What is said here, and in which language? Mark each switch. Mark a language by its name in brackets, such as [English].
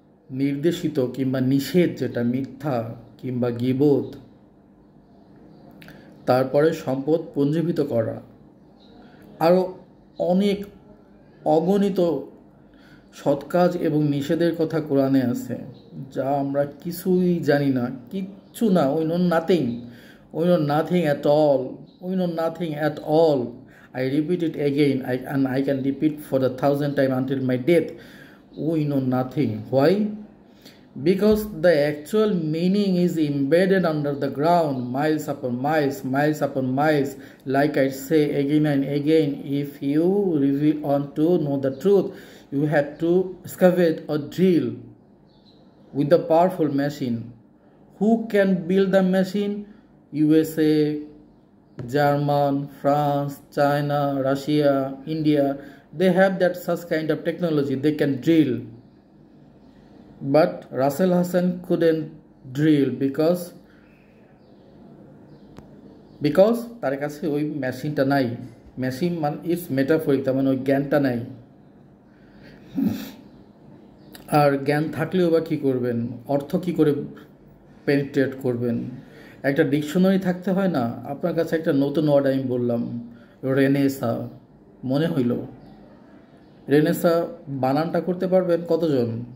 [Bangla] নির্দেশিত কিংবা নিষেধ, যেটা মিথ্যা কিংবা গীবত, তারপরে সম্পদ পুঞ্জীভূত করা, আরও অনেক অগণিত সৎ কাজ এবং নিষেধের কথা কোরআনে আছে, যা আমরা কিছুই জানি না, কিচ্ছু না। [English] We know nothing, we know nothing at all, we know nothing at all. I repeat it again, and I can repeat for the 1000th time until my death. We know nothing. Why? Because the actual meaning is embedded under the ground, miles upon miles, miles upon miles. Like I say again and again, if you really want to know the truth, you have to excavate or drill with the powerful machine. Who can build the machine? USA, German, France, China, Russia, India. They have that such kind of technology. They can drill. But Russell Hassan couldn't drill because [Bangla] তার কাছে ওই মেশিনটা নাই। Machine মানে it's metaphoric, তার মানে ওই জ্ঞানটা নাই। আর জ্ঞান থাকলেও বা কী করবেন, অর্থ কী করে পেনিট্রেট করবেন? একটা ডিকশনারি থাকতে হয় না? আপনার কাছে একটা নতুন ওয়ার্ড আমি বললাম, রেনেসা, মনে হইল রেনেসা বানানটা করতে পারবেন কতজন?